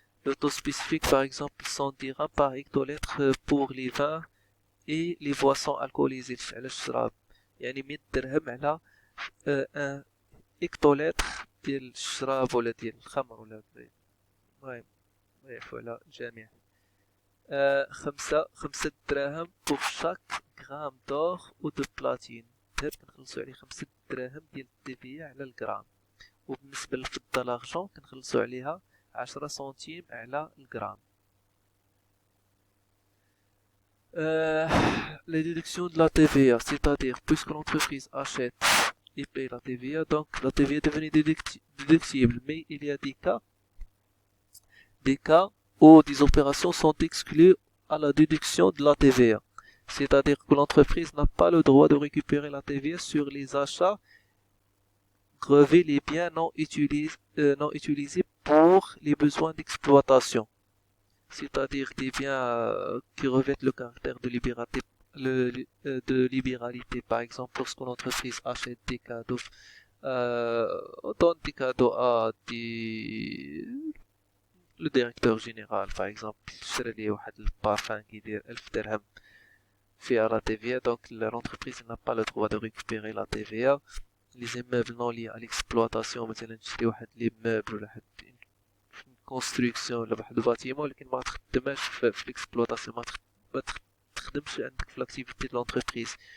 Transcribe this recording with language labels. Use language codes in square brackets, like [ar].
[fr] Le taux spécifique, par exemple, 100 dirhams par hectolitre pour les vins et les boissons alcoolisées. [ar] على الشراب. يعني 100 درهم على 1 هكتولتر ديال الشراب ولا ديال الخمر ولا المهم ولا الجميع. [fr] 5 دراهم pour chaque gramme d'or ou de platine. [ar] ذهب كنخلصو عليه 5 دراهم ديال التيفيا على الجرام. وبالنسبة للفضة لارجون كنخلصو عليها 10 سنتيم على الجرام. [fr] Les déductions de la TVA, c'est-à-dire puisque l'entreprise achète et paye la TVA, donc la TVA est devenue déductible, mais il y a des cas où des opérations sont exclues à la déduction de la TVA. C'est-à-dire que l'entreprise n'a pas le droit de récupérer la TVA sur les achats grever les biens non utilisés pour les besoins d'exploitation, c'est-à-dire des biens qui revêtent le caractère de libéralité, par exemple lorsque l'entreprise achète des cadeaux, donne des cadeaux à le directeur général, par exemple, [ar] شرى ليه واحد البارفان كيدير 1000 درهم فيها [fr] la TVA, donc l'entreprise n'a pas le droit de récupérer la TVA. Les immeubles non liés à l'exploitation, [ar] مثلا تشري واحد لي مeubles ولا واحد كونستركسيون ولا واحد الباتيمون ولكن ما تخدمهاش في l'exploitation، ما تخدمش عندك في [fr] l'activité de l'entreprise.